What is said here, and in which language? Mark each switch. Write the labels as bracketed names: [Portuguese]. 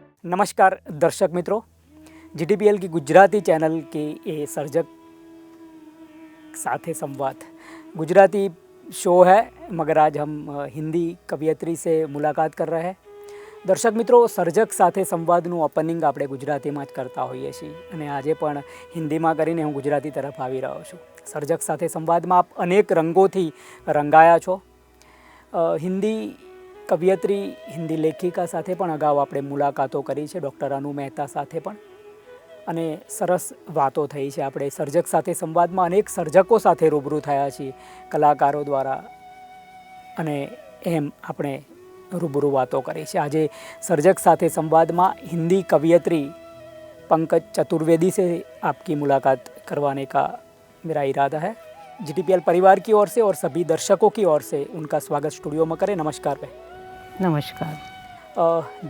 [Gujarati] નમસ્કાર દર્શક મિત્રો, [Hindi] GTPL की गुजराती चैनल के ये सर्जक साथे संवाद गुजराती शो है, मगर आज हम हिंदी कवियत्री से मुलाकात कर रहे हैं। [Gujarati] દર્શક મિત્રો, સર્જક સાથે સંવાદનું ઓપનિંગ આપણે ગુજરાતીમાં જ કરતા હોઈએ છીએ અને આજે પણ હિન્દીમાં કરીને હું ગુજરાતી તરફ આવી રહ્યો છું। સર્જક સાથે સંવાદમાં આપ અનેક રંગોથી રંગાયા છો। હિન્દી કવિયત્રી, હિન્દી લેખિકા સાથે પણ અગાઉ આપણે મુલાકાતો કરી છે, ડૉક્ટર અનુ મહેતા સાથે પણ, અને સરસ વાતો થઈ છે। આપણે સર્જક સાથે સંવાદમાં અનેક સર્જકો સાથે રૂબરૂ થયા છીએ કલાકારો દ્વારા, અને એમ આપણે [Hindi] रूबरू बातों करी है। आज सर्जक साथे संवाद में हिंदी कवियत्री पंकज चतुर्वेदी से आपकी मुलाकात करवाने का मेरा इरादा है। GTPL परिवार की ओर से और सभी दर्शकों की ओर से उनका स्वागत स्टूडियो में करें। नमस्कार भाई। नमस्कार